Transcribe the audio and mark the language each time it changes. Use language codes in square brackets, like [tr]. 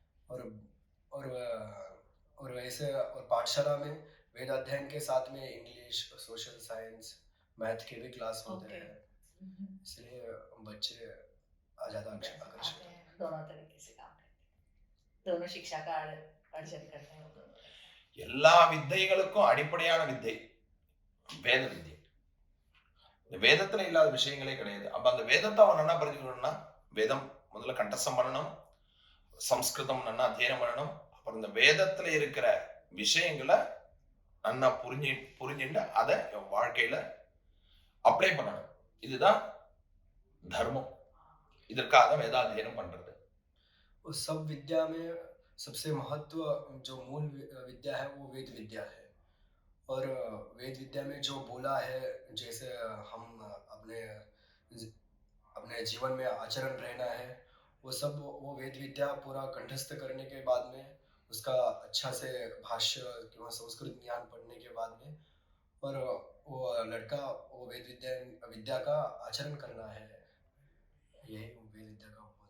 [hi] और और और वैसे और पाठशाला में वेदाध्ययन के साथ में इंग्लिश, सोशल साइंस, मैथ के भी क्लास होते हैं, इसलिए बच्चे ज़्यादा आकर्षित आते हैं, दोनों तरीके से काम करते हैं, दोनों शिक्षा का अर्जन करते हैं वो दोनों। [ta] எல்லா வித்தைகளுக்கும் அடிப்படையான வித்தை வேத வித்தை. இந்த வேதத்துல இல்லாத விஷயங்களே கிடையாது. அப்ப அந்த வேதத்தை அவன் நல்லா புரிஞ்சுக்கணும்னா வேதம் முதல்ல கண்டசம் பண்ணணும், சம்ஸ்கிருதம் நல்லா அத்தியனம் பண்ணணும், அப்புறம் இந்த வேதத்துல இருக்கிற விஷயங்களை நல்லா புரிஞ்சுட்டு அதை வாழ்க்கையில அப்ளை பண்ணணும். இதுதான் தர்மம். இதற்காக வேதாध्ययனம் பண்றது. [hi] उस सब विद्या में सबसे महत्व जो मूल विद्या है वो वेद विद्या है। और वेद विद्या में जो बोला है, जैसे हम अपने अपने जीवन में आचरण रहना है, वो सब वो वेद विद्या पूरा कंठस्थ करने के बाद में उसका अच्छा से भाष्य किंवा संस्कृत ज्ञान पढ़ने के बाद में और वो लड़का वो वेद विद्या का आचरण करना है, यही वेद विद्या का